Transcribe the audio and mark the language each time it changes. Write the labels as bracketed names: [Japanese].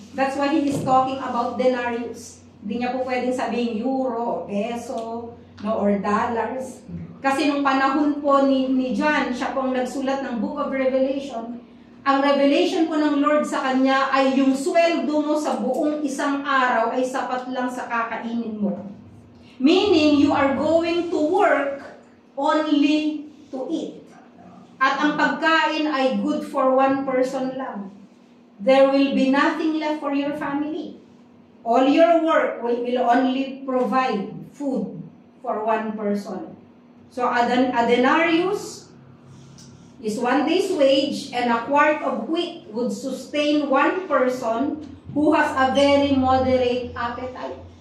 [English] That's why he is talking about denarius. [Filipino] Hindi niya po pwedeng sabihin euro, peso, no, or dollars. Kasi nung panahon po ni John, siya pong nagsulat ng Book of Revelation, ang revelation po ng Lord sa kanya ay yung sweldo mo sa buong isang araw ay sapat lang sa kakainin mo. [English] Meaning, you are going to work only to eat. [Filipino] At ang pagkain ay [English] good for one person [Filipino] lang. [English] There will be nothing left for your family. All your work will only provide food for one person. So, a denarius is 1 day's wage, and a quart of wheat would sustain one person who has a very moderate appetite.